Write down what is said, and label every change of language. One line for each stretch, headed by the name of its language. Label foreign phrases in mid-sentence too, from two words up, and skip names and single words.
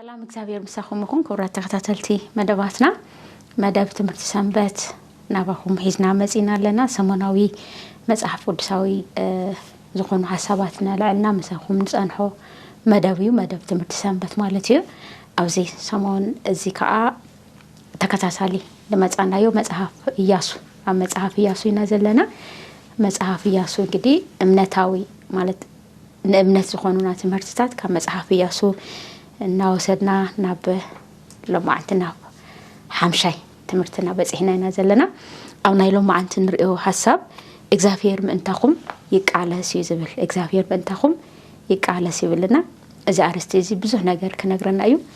Tigrinya: እግዚአብሔር ምሳኹም ይኹን ክብራት ተከታተልቲ መደባትና መደብ ትምህርት ሰንበት ናባኹም ሒዝና መጺና ኣለና ሰሞናዊ መጽሐፍ ቅዱሳዊ ዝኾኑ ሐሳባትና ለዕልና ምሳኹም ንጸንሖ መደብዩ መደብ ትምህርት ሰንበት ማለት እዩ ኣብዚ ሰሞን እዚ ከዓ ተከታታሊ ለመጻናዮ መጽሐፍ ኢያሱ ኣብ መጽሐፍ ኢያሱ ኢና ዘለና መጽሐፍ ኢያሱ እንግዲህ እምነታዊ ማለት ንእምነት ዝኾኑና ትምህርትታት ካብ መጽሐፍ ኢያሱ እናወሰድና ናብ ለማዓንትና ሓምሻይ ትምህርትና በጽሕና ኢና ዘለና ኣብ ናይ ለማዓንት ንሪኦ ሐሳብ እግዚአብሔር ምእንታኹም ይቃለስ እዩ ዝብል እግዚአብሔር ምእንታኹም ይቃለስ ይብልና እዚ አርስቲ እዚ ብዙሕ ነገር ክነግረና እዩ